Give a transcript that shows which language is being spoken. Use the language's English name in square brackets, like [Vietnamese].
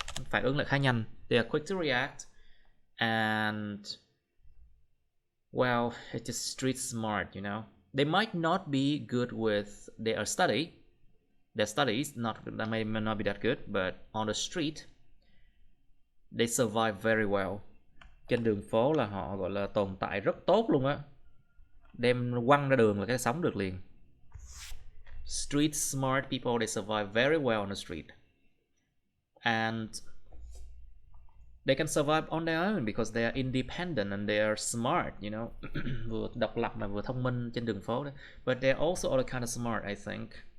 [Vietnamese] Phản ứng lại khá nhanh. [English] They are quick to react, and well, it is street smart, you know. They might not be good with their studies, may not be that good, but on the street, they survive very well. [Vietnamese] Trên đường phố là họ gọi là tồn tại rất tốt luôn á. Đem quăng ra đường là cái sống được liền. [English] Street smart people, they survive very well on the street. And they can survive on their own because they are independent and they are smart, you know. [Vietnamese] Vừa độc lập mà vừa thông minh trên đường phố đó. [English] But they're also other kind of smart, I think.